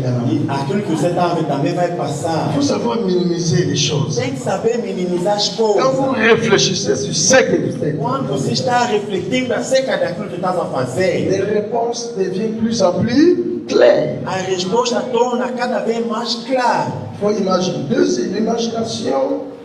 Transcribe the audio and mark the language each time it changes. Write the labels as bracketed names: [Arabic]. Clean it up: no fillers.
[Portuguese] E aquilo que você está vendo também vai passar. [French] Il faut savoir minimiser les choses. [Portuguese] Tem que saber minimizar as [French] Quand vous [Portuguese] coisas. [French] réfléchissez sur ce que vous faites, [Portuguese] Quando você está refletindo acerca daquilo que estás a fazer, [French] les réponses deviennent plus en plus claires. [Portuguese] a resposta torna cada vez mais clara. [French] Il faut imaginer. Deuxième, l'imagination